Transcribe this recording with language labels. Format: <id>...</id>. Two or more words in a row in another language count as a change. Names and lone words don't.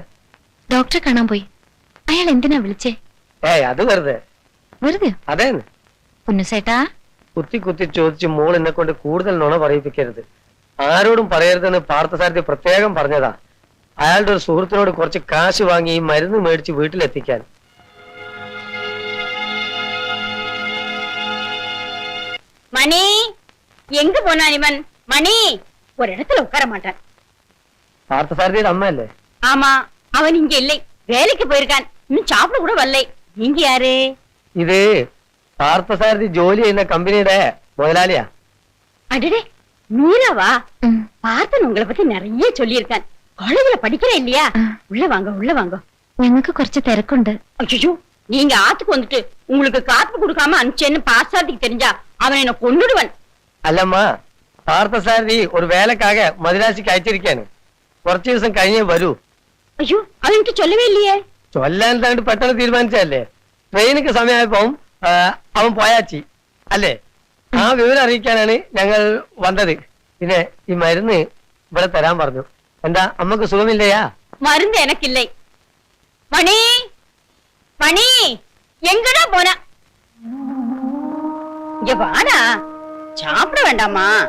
<ml>ഡോക്ടറെ കാണാൻ പോയി. അയാൾ എന്തിനാ വിളിച്ചേ? അത് വെറുതെ. വെറുതെ? അതേന്ന്. പുന്നുസേട്ടാ, കുത്തി കുത്തി ചോദിച്ച് മോൾ എന്നെ കൊണ്ട് കൂടുതൽ നുണ പറയിപ്പിക്കരുത്, ആരോടും പറയരുതെന്ന് പാർത്ഥസാരഥി പ്രത്യേകം പറഞ്ഞതാ. അയാളുടെ ഒരു സുഹൃത്തിനോട് കുറച്ച് കാശ് വാങ്ങി ഈ മരുന്ന് മേടിച്ച് വീട്ടിലെത്തിക്കാൻ.</ml> <ta>மணி எங்க போனான் இவன்? மணி ஒரு இடத்துல உட்கார மாட்டான்.</ta> <ml>പാർത്ഥസാരഥിയുടെ അമ്മയല്ലേ?</ml> <ta>ஆமா, அவன் இங்க இல்லை, வேலைக்கு போயிருக்கான். இன்னும் சாப்பிட கூட வரலை. நீங்க யாரு?</ta> <ml>ഇത് പാർത്ഥസാരഥി ജോലി ചെയ്യുന്ന കമ്പനിയുടെ മുതലാളിയാ.</ml> <ta>அடடே, மீராவா? பார்த்தன் உங்களை பத்தி நிறைய சொல்லியிருக்கான். காலேஜ்ல படிக்கிறேன் இல்லையா? உள்ள வாங்க, உள்ள வாங்க.</ta> <ml>ഞങ്ങൾക്ക് കുറച്ച് തിരക്കുണ്ട്.</ml> <ta>ஐயோ, நீங்க ஆத்துக்கு வந்துட்டு உங்களுக்கு காப்பு கொடுக்காம அனுப்பிச்சேன்னு பாசாட்டிக்கு தெரிஞ்சா அவன் என்ன கொன்னுடுவன்.</ta> <ml>അല്ലമ്മ, പാർത്ഥസാരഥി ഒരു വേലക്കാകെ മദിരാശിക്ക് അയച്ചിരിക്കാണ്. കുറച്ചു ദിവസം കഴിഞ്ഞേ വരൂ.</ml> <ta>ஐயோ, அவன்கிட்ட சொல்லவே இல்லையே.</ta> <ml>ചൊല്ലാൻ താണ്ട് പെട്ടെന്ന് തീരുമാനിച്ചല്ലേ. ട്രെയിനൊക്കെ സമയമായപ്പോ അവൻ പോയാച്ചി അല്ലേ? ആ വിവരം അറിയിക്കാനാണ് ഞങ്ങൾ വന്നത്. പിന്നെ ഈ മരുന്ന് ഇവിടെ തരാൻ പറഞ്ഞു. എന്താ അമ്മക്ക് സുഖമില്ലയാ?</ml> <ta>மருந்து எனக்கு இல்லை. மணி, மணி எங்கடா போனா? இங்க வாடா, சாப்பிட வேண்டாமா?</ta>